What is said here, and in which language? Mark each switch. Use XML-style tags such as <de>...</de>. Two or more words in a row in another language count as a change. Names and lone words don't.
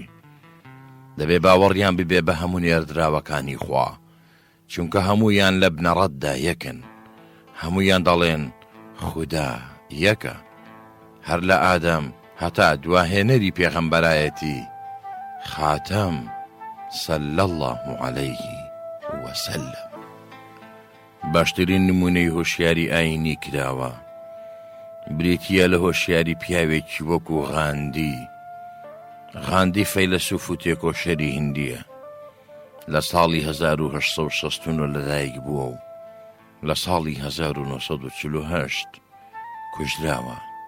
<ckb>دەبێ باوەڕیان ببێ بە هەموو نێردراوەکانی خوا، چونکە هەموویان لە بنەڕەتدا یەکن، هەموویان دەڵێن خوددا یەکە، هەر لە ئادەم هەتا دواهێنەری پێغەمبەرایەتی خاتەم</ckb> <ar>صلى الله عليه وسلم.</ar> <ckb>باشترین نمونەی هۆشیاری ئاینی کراوە بریتیە لە هۆشیاری پیاوێکی وەکو غاندی. غاندی فەیلسوف و تێکۆشەری هیندیە. لە ساڵی 1869 لەدایک بووە و لە ساڵی 1948 کوژراوە.</ckb>